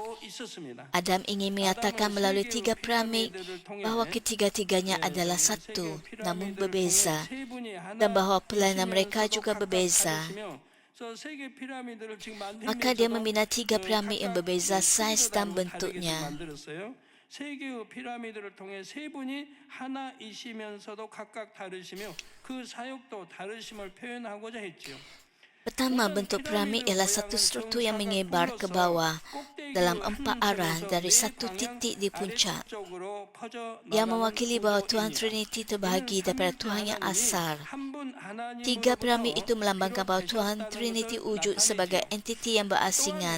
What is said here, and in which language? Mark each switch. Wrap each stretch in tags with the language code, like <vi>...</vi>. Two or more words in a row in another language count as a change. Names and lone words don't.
<ms>Adam ingin menyatakan melalui 3 piramid bahawa ketiga-tiganya adalah satu, namun berbeza, dan bahawa pelayanan mereka juga berbeza. Maka dia membina 3 piramid yang berbeza saiz dan bentuknya.</ms> <ko>세 개의 피라미드를 통해 세 분이 하나이시면서도 각각 다르시며 그 사역도 다르심을 표현하고자 했지요.</ko> <ms>Pertama, bentuk piramid ialah satu struktur yang menyebar ke bawah dalam 4 arah dari satu titik di puncak, yang mewakili bahawa Tuhan Trinity terbahagi daripada Tuhan yang asal. 3 piramid itu melambangkan bahawa Tuhan Trinity wujud sebagai entiti yang berasingan.</ms>